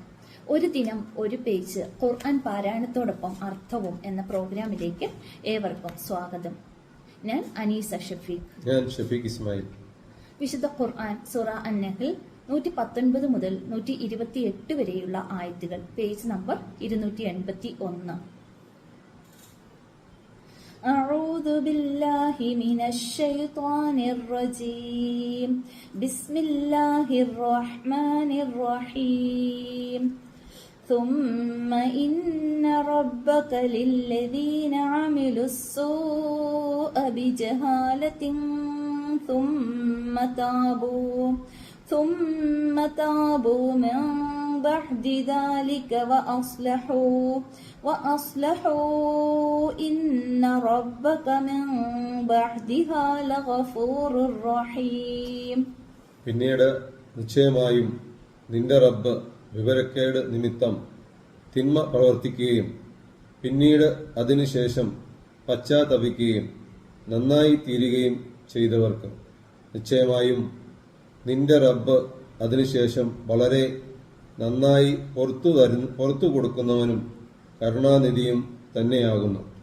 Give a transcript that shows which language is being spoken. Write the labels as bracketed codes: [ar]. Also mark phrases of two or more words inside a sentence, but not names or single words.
[ml] ഒരു ദിനം ഒരു പേജ് ഖുർആൻ പാരായണത്തോടൊപ്പം അർത്ഥവും എന്ന പ്രോഗ്രാമിലേക്ക് ഏവർക്കും സ്വാഗതം. ഞാൻ അനീസ ഷഫീഖ്. ഞാൻ ഷഫീഖ് ഇസ്മായിൽ. വിശുദ്ധ ഖുർആൻ സൂറ അൻ-നഹ്ൽ 119 മുതൽ 128 വരെയുള്ള ആയത്തുകൾ, പേജ് നമ്പർ 281. [ar] أعوذ بالله من الشيطان الرجيم. بسم الله الرحمن الرحيم. ثم إن ربك للذين عملوا السوء بجهالة ثم تابوا من بعد ذلك وأصلحوا إن ربك من بعدها لغفور رحيم. [ml] പിന്നീട് നിശ്ചയമായും നിന്റെ റബ്ബ് വിവരക്കേട് നിമിത്തം തിന്മ പ്രവർത്തിക്കുകയും പിന്നീട് അതിനുശേഷം പശ്ചാത്തപിക്കുകയും നന്നായി തീരുകയും ചെയ്തവർക്ക് നിശ്ചയമായും നിന്റെ റബ്ബ് അതിനുശേഷം വളരെ നന്നായി പുറത്തു കൊടുക്കുന്നവനും കരുണാനിധിയും തന്നെയാകുന്നു.